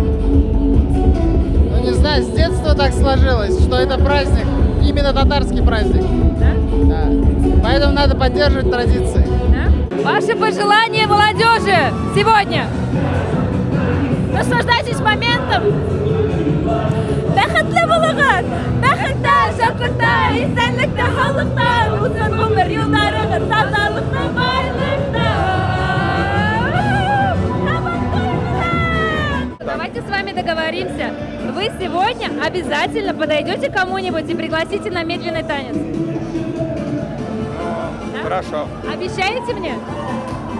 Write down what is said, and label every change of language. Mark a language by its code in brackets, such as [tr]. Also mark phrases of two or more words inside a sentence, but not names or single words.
[ru] Ну, не знаю, с детства так сложилось, что это праздник, именно татарский праздник. Да? Да. Поэтому надо поддерживать традиции. Да? Ваши пожелания молодежи сегодня? Наслаждайтесь моментом. [tt] Бәхетле булыгыз, бәхеттә, шатлыкта, исәнлектә, халыкта, узган гомер юлларыгыз тазалыкта, байлыкта. [ru] Давайте с вами договоримся. Вы сегодня обязательно подойдете к кому-нибудь и пригласите на медленный танец. Да? Хорошо. Обещаете мне?